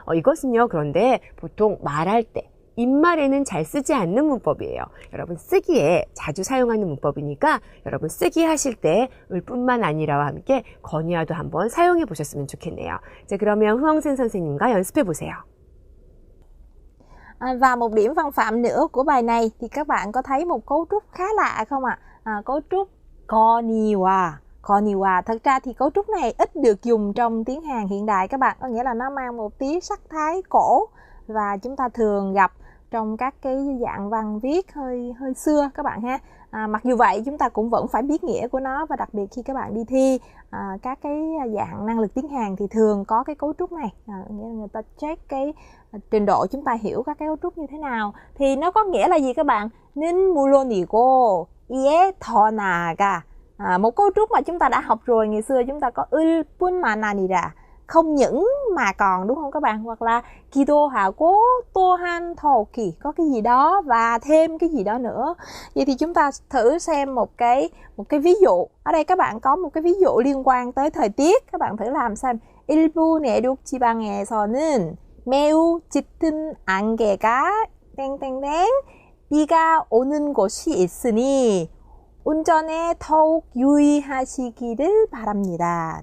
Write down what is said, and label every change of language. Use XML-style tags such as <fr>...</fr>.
<ko>이것은요, 그런데 보통 말할 때, 입말에는 잘 쓰지 않는 문법이에요. 여러분 쓰기에 자주 사용하는 문법이니까 여러분 쓰기 하실 때 을 뿐만 아니라와 함께 건의어도 한번 사용해 보셨으면 좋겠네요. 자, 그러면 후엉센 선생님과 연습해 보세요.</ko> <vi>Và một điểm văn phạm nữa của bài này thì các bạn có thấy một cấu trúc khá lạ không ạ? Cấu trúc konniwa. Konniwa, thật ra thì cấu trúc này ít được dùng trong tiếng Hàn hiện đại các bạn, có nghĩa là nó mang một tí sắc thái cổ và chúng ta thường gặp trong các cái dạng văn viết hơi xưa các bạn ha. Mặc dù vậy chúng ta cũng vẫn phải biết nghĩa của nó, và đặc biệt khi các bạn đi thi các cái dạng năng lực tiếng Hàn thì thường có cái cấu trúc này, nghĩa là người ta check cái trình độ chúng ta hiểu các cái cấu trúc như thế nào. Thì nó có nghĩa là gì các bạn?</vi> <ko>는 물론이고 이에 더 나아가.</ko> <vi>Một cấu trúc mà chúng ta đã học rồi, ngày xưa chúng ta có 을 뿐만 아니라, không những mà còn, đúng không các bạn? Hoặc là</vi> <ko>기도하고 또한 더욱이,</ko> <vi>có cái gì đó và thêm cái gì đó nữa. Vậy thì chúng ta thử xem một cái ví dụ. Ở đây các bạn có một cái ví dụ liên quan tới thời tiết. Các bạn thử làm xem.</vi> <ko>일부 내륙 지방에서는 매우 짙은 안개가 땡땡땡 비가 오는 곳이 있으니 운전에 더욱 유의하시기를 바랍니다.</ko>